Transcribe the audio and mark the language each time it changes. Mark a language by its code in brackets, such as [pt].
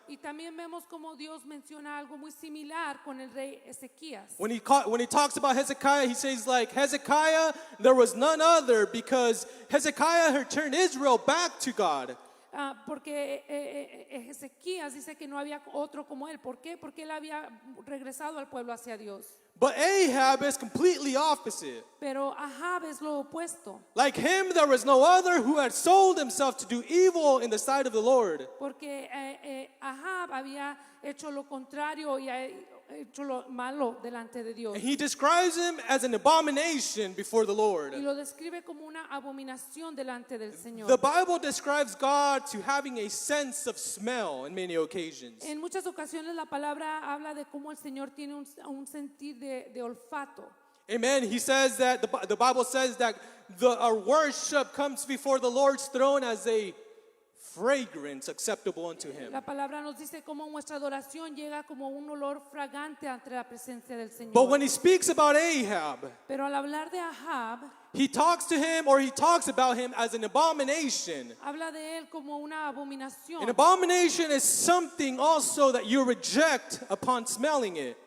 [es] Y también vemos como Dios menciona algo muy similar con el rey Ezequías. [en] When he talks about Hezekiah, he says like, Hezekiah, there was none other, because Hezekiah had turned Israel back to God. [es] Porque Ezequías dice que no había otro como él. ¿Por qué? Porque él había regresado al pueblo hacia Dios. [en] But Ahab is completely opposite. [es] Pero Ahab es lo opuesto. [en] Like him, there was no other who had sold himself to do evil in the sight of the Lord. [es] Porque Ahab había hecho lo contrario y ha hecho lo malo delante de Dios. [en] And he describes him as an abomination before the Lord. [es] Y lo describe como una abominación delante del Señor. [en] The Bible describes God to having a sense of smell in many occasions. [es] En muchas ocasiones la palabra habla de cómo el Señor tiene un sentir de olfato. [en] Amen. He says that the Bible says that our worship comes before the Lord's throne as a fragrance acceptable unto him. [es] La palabra nos dice cómo nuestra adoración llega como un olor fragante ante la presencia del Señor. [en] But when he speaks about Ahab, [es] Pero al hablar de Ahab, [en] he talks about him as an abomination. [es] habla de él como una abominación. [en] An abomination is something also that you reject upon smelling it.